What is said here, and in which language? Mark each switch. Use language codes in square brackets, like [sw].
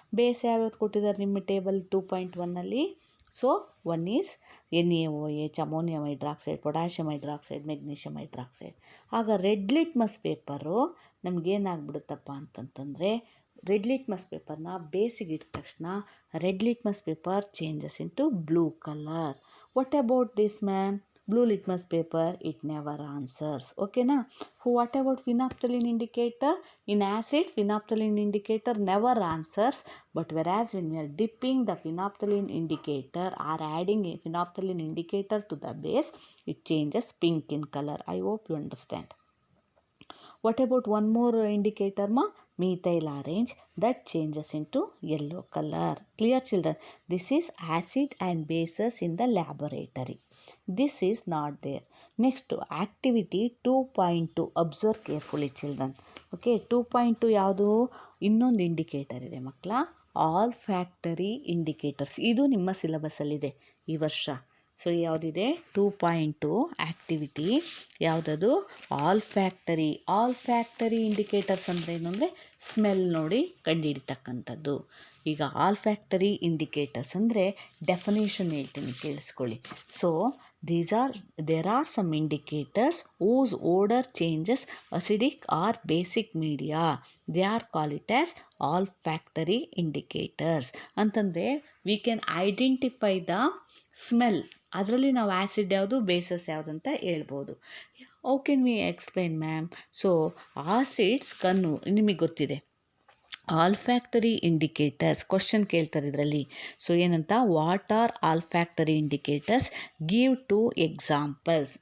[kn] Base ಯಾವ್ಯಾವ್ದು ಕೊಟ್ಟಿದ್ದಾರೆ ನಿಮ್ಮ table 2.1ಅಲ್ಲಿ? [en] so one is NaOH, [kn] ammonium hydroxide, potassium hydroxide, magnesium hydroxide. ಆಗ ರೆಡ್ ಲಿಟ್ಮಸ್ ಪೇಪರು ನಮಗೇನಾಗ್ಬಿಡುತ್ತಪ್ಪ ಅಂತಂತಂದರೆ, ರೆಡ್ ಲಿಟ್ಮಸ್ ಪೇಪರ್ನ ಬೇಸಿಗೆ ಇಟ್ಟ ತಕ್ಷಣ red litmus paper [en] Changes into blue colour. What about this ma'am? Blue litmus paper, it never answers. Okay na? What about phenolphthalein indicator? In acid, phenolphthalein indicator never answers. But whereas when we are dipping the phenolphthalein indicator or adding a phenolphthalein indicator to the base, it changes pink in color. I hope you understand. What about one more indicator ma? Methyl orange, that changes into yellow color. Clear children? This is acid and bases in the laboratory. This is not there. Next, activity 2.2. Observe carefully children. [kn] Okay, 2.2 ಯಾವುದು? ಇನ್ನೊಂದು indicator ಇದೆ ಮಕ್ಕಳ, all factory indicators. ಇದು ನಿಮ್ಮ ಸಿಲೆಬಸ್ಸಲ್ಲಿದೆ ಈ ವರ್ಷ. So ಯಾವುದಿದೆ? 2.2 activity ಯಾವುದದು? All factory. All factory indicators ಅಂದರೆ ಏನು ಅಂದರೆ ಸ್ಮೆಲ್ ನೋಡಿ ಕಂಡುಹಿಡಿತಕ್ಕಂಥದ್ದು. ಈಗ ಆಲ್ ಫ್ಯಾಕ್ಟರಿ ಇಂಡಿಕೇಟರ್ಸ್ ಅಂದರೆ ಡೆಫಿನೇಷನ್ ಹೇಳ್ತೀನಿ, ಕೇಳಿಸ್ಕೊಳ್ಳಿ. [en] So there are some indicators whose odor changes acidic or basic media. They are called it as olfactory indicators. [kn] ಅಂತಂದರೆ [en] we can identify the smell. [kn] ಅದರಲ್ಲಿ ನಾವು ಆ್ಯಸಿಡ್ ಯಾವುದು, ಬೇಸಸ್ ಯಾವುದು ಅಂತ ಹೇಳ್ಬೋದು. [en] How can we explain ma'am? [kn] So acids ಕಣ್ಣು ನಿಮಗೆ ಗೊತ್ತಿದೆ. ಆಲ್ಫ್ಯಾಕ್ಟರಿ ಇಂಡಿಕೇಟರ್ಸ್ ಕ್ವಶನ್ ಕೇಳ್ತಾರೆ ಇದರಲ್ಲಿ. ಸೊ ಏನಂತ? [en] What are olfactory indicators? Give 2 examples.